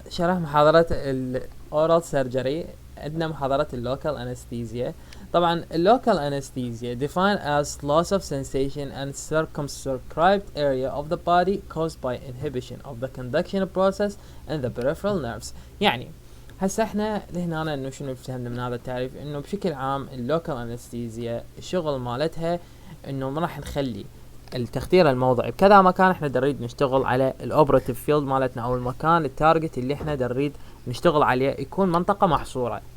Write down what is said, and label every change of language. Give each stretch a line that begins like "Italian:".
Arabic: شرح محاضرة الأورال سيرجري. عندنا محاضرة اللوكال أنستيزيا. طبعا اللوكال أنستيزيا
English: defined as loss of sensation and circumscribed area of the body caused by inhibition of the conduction process and the peripheral nerves.
Arabic: يعني هسه احنا لهنا انه شنو فهمنا من هذا التعريف، انه بشكل عام اللوكال أنستيزيا الشغل مالتها انه ما راح نخلي التخدير الموضعي بكذا مكان احنا نريد نشتغل على الاوبراتيف فيلد مالتنا او المكان التارجت اللي احنا نريد نشتغل عليه يكون منطقة محصورة.